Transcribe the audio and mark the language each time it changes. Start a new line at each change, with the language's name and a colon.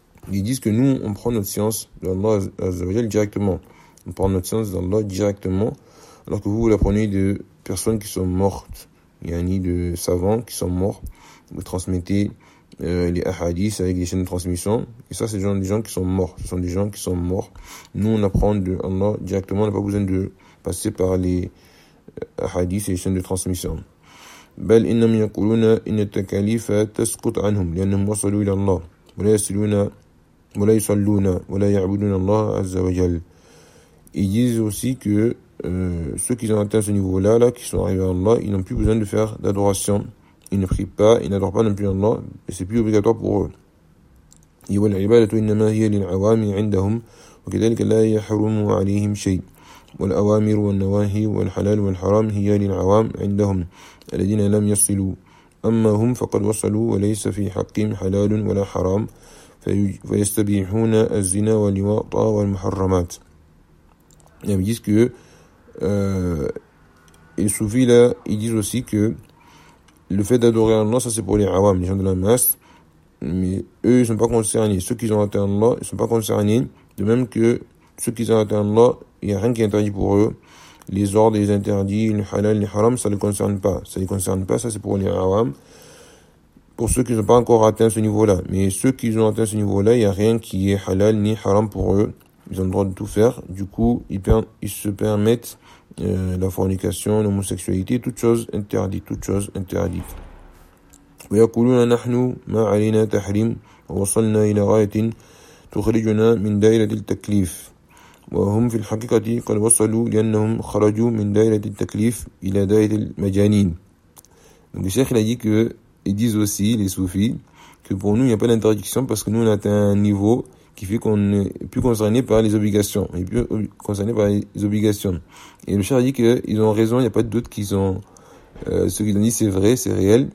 French: Ils disent que nous on prend notre science d'Allah azawajal directement, on prend notre science d'Allah directement, alors que vous la prenez de personnes qui sont mortes, yani de savants qui sont morts, vous transmettez les ahadiths avec des chaînes de transmission, et ça c'est des gens qui sont morts, ce sont des gens qui sont morts. Nous on apprend de Allah directement, on n'a pas besoin de passer par les hadith et les chaînes de transmission.
Arabic: بل إنهم يقولون إن التكاليف تسقط عنهم لأنهم وصلوا إلى الله ولا يصلون ولا يصلون ولا يعبدون الله عز وجل.
French: Ils disent aussi que ceux qui ont atteint ce niveau-là, là, qui sont arrivés à Allah, ils n'ont plus besoin de faire d'adoration. Ils ne prient pas, ils n'adorent pas non plus Allah, et c'est plus obligatoire pour eux.
Arabic: والعبادة إنما هي للعوام عندهم وكذلك لا يحرم عليهم شيء. والأوامر والنواهي والحلال والحرام هي للعوام عندهم الذين لم يصلوا أما هم فقد وصلوا وليس في حقهم حلال ولا حرام فيستبيحون الزنا واللواط والمحرمات.
French: Ils disent que les soufis là, ils disent aussi que le fait d'adorer Allah, ça c'est pour les awam, les gens de la masse, mais eux ils sont pas concernés. Ceux qui ont atteint Allah, ils sont pas concernés, de même que ceux qui ont atteint Allah, il n'y a rien qui est interdit pour eux. Les ordres, les interdits, le halal, le haram, ça ne les concerne pas. Ça ne les concerne pas, ça c'est pour les awam. Pour ceux qui n'ont pas encore atteint ce niveau-là. Mais ceux qui ont atteint ce niveau-là, il n'y a rien qui est halal ni haram pour eux. Ils ont le droit de tout faire. Du coup, ils se permettent la fornication, l'homosexualité, toutes choses interdites, toutes choses interdites.
Arabic: وَيَقُولُونَ نَحْنُ مَا عَلَيْنَا تَحْرِيمُ وَوَصَلْنَا إِلَى غَايَةٍ تُخْرِجُنَا مِنْ دَائِرَةِ التَّكْلِيفِ وهم في الحقيقة قد وصلوا لأنهم خرجوا من دائرة التكليف إلى دائرة المجانين.
French: Donc le cheikh il a dit que, ils disent aussi les soufis, que pour nous il n'y a pas d'interdiction parce que nous on a atteint un niveau qui fait qu'on n'est plus concerné par les obligations. On est plus concerné par les obligations. Et le cheikh a dit qu'ils ont raison, il n'y a pas de doute qu'ils ont, ce qu'ils ont dit c'est vrai, c'est réel.